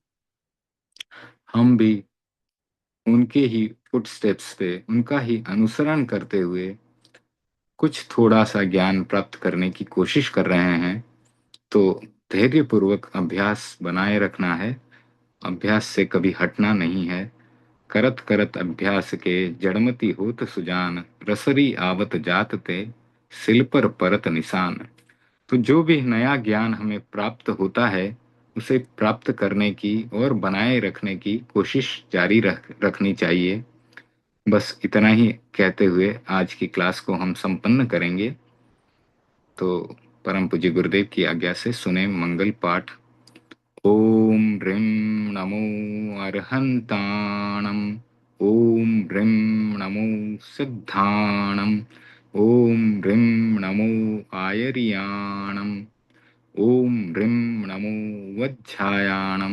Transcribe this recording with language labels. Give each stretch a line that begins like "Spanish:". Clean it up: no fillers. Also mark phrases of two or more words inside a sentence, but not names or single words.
Hindi: हम भी उनके ही फुटस्टेप्स पे, उनका ही अनुसरण करते हुए कुछ थोड़ा सा ज्ञान प्राप्त करने की कोशिश कर रहे हैं। तो धैर्य पूर्वक अभ्यास बनाए रखना है, अभ्यास से कभी हटना नहीं है।
Braj: करत करत अभ्यास के जड़मति होत सुजान, रसरी आवत जात ते सिल पर परत निशान।
Hindi: तो जो भी नया ज्ञान हमें प्राप्त होता है उसे प्राप्त करने की और बनाए रखने की कोशिश जारी रखनी चाहिए। बस इतना ही कहते हुए आज की क्लास को हम संपन्न करेंगे। तो परम पूज्य गुरुदेव की आज्ञा से सुने मंगल पाठ।
Prakrit languages: ओम ह्रीं नमो अर्हन्ताणम्। ओम ह्रीं नमो सिद्धाणम्। ओम ह्रीं नमो आयर्याणम्। ओम ह्रीं नमो वज्झायाणम्।